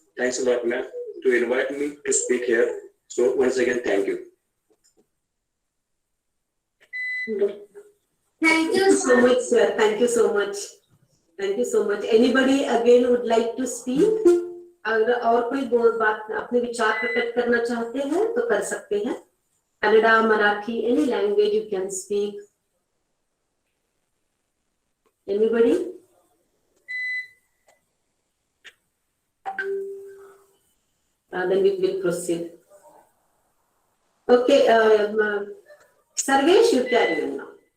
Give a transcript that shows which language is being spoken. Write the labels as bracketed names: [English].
[English] Thanks a lot, ma'am, to invite me to speak here. So once again, thank you. Thank you, so much, sir. Thank you so much. Thank you so much. Anybody again would like to speak? [Hindi] अगर और कोई बात अपने विचार प्रकट करना चाहते हैं तो कर सकते हैं। [English] Kannada, Marathi, any language you can speak. Anybody? Then we will proceed. Okay, Sarvesh, you carry on now.